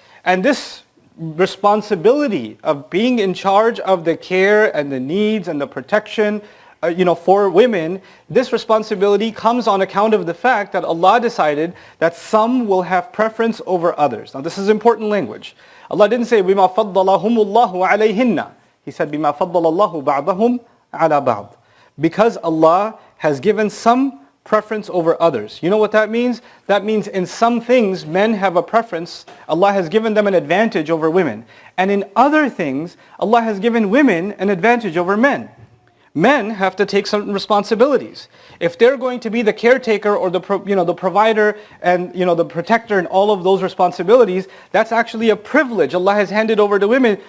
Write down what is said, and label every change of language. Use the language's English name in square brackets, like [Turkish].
[English] And this responsibility of being in charge of the care and the needs and the protection for women, this responsibility comes on account of the fact that Allah decided that some will have preference over others. Now this is important language. Allah didn't say, [Arabic] بِمَا فَضَّلَهُمُ اللَّهُ عَلَيْهِنَّ. [English] He said, [Arabic] بِمَا فَضَّلَ اللَّهُ بَعْضَهُمْ عَلَى بَعْضٍ. [English] Because Allah has given some preference over others. You know what that means? That means in some things men have a preference. Allah has given them an advantage over women. And in other things, Allah has given women an advantage over men. Men have to take certain responsibilities. If they're going to be the caretaker or the provider and the protector and all of those responsibilities, that's actually a privilege Allah has handed over to women.